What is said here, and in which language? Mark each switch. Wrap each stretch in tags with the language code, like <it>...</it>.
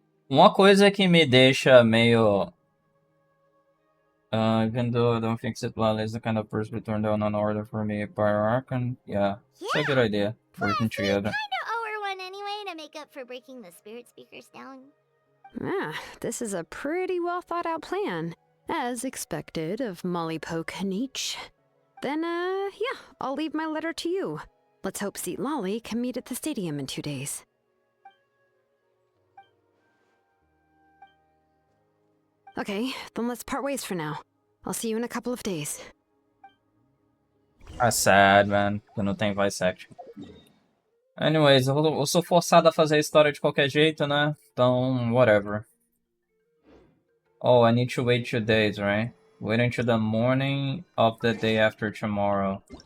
<pt>Uma coisa que me deixa meio...</pt> <en>even though I don't think Seat Lolly is the kind of person to turn down an order for me by Archon, yeah, it's a good idea. Working together. Kinda owe her one anyway to make up for breaking the spirit speakers down. Ah, this is a pretty well thought out plan, as expected of Molly Poke Kanich. Then, yeah, I'll leave my letter to you. Let's hope Seat Lolly can meet at the stadium in 2 days. Okay, then let's part ways for now. I'll see you in a couple of days. That's sad, man.</en> <pt>Que não tem voice acting.</pt> <en>Anyways,</en> <pt>eu sou forçado a fazer a história de qualquer jeito, né? Então,</pt> <en>whatever. Oh, I need to wait 2 days, right? Wait until the morning of the day after tomorrow.</en>